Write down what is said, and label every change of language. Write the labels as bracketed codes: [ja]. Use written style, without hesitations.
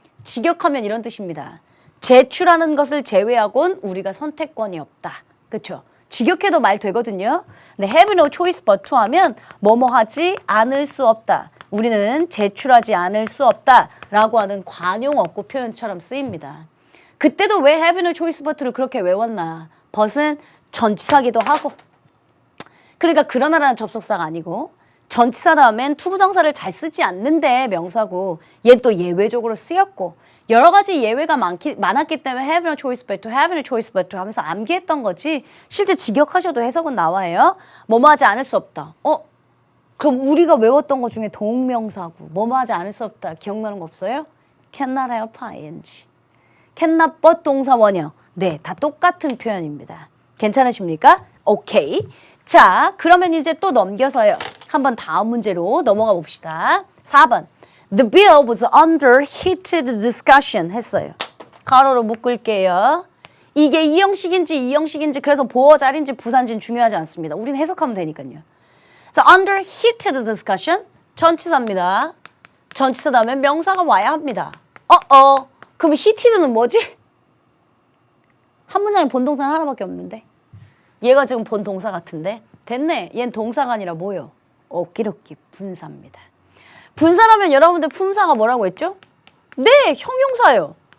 [ko] 직역하면 이런 뜻입니다. 제출하는 것을 제외하곤 우리가 선택권이 없다. 그렇죠? 직역해도 말 되거든요. 근데 [en] have no choice but to [ko] 하면 뭐뭐 하지 않을 수 없다. 우리는 제출하지 않을 수 없다 라고 하는 관용어구 표현처럼 쓰입니다. 그때도 왜 [en] have no choice but to [ko] 를 그렇게 외웠나? but은 전치사기도 하고 그러니까 그러나라는 접속사가 아니고 전치사 다음엔 투부정사를 잘 쓰지 않는데 명사고 얘는 또 예외적으로 쓰였고 여러 가지 예외가 많았기 때문에 [en] have no choice but to, have no choice but to [ko] 하면서 암기했던 거지 실제 직역하셔도 해석은 나와요. 뭐뭐 하지 않을 수 없다. 그럼 우리가 외웠던 것 중에 동명사구 뭐뭐 하지 않을 수 없다. 기억나는 거 없어요? [en] cannot help ing. cannot but [ko] 동사 원형. 네, 다 똑같은 표현입니다. 괜찮으십니까? 오케이. 자, 그러면 이제 또 넘겨서요. 한번 다음 문제로 넘어가 봅시다. 4번. [en] The bill was under heated discussion [ko] 했어요. 가로로 묶을게요. 이게 이 형식인지 그래서 보어자리인지 부사인지는 중요하지 않습니다. 우리는 해석하면 되니까요. 자, [en] under heated discussion [ko] 전치사입니다. 전치사 다음에 명사가 와야 합니다. 그럼 heated는 뭐지? 한 문장에 본동사는 하나밖에 없는데. 얘가 지금 본동사 같은데. 됐네. 얘는 동사가 아니라 뭐요? 어기럭기 분사입니다. 분사라면 여러분들 품사가 뭐라고 했죠? 네, 형용사요.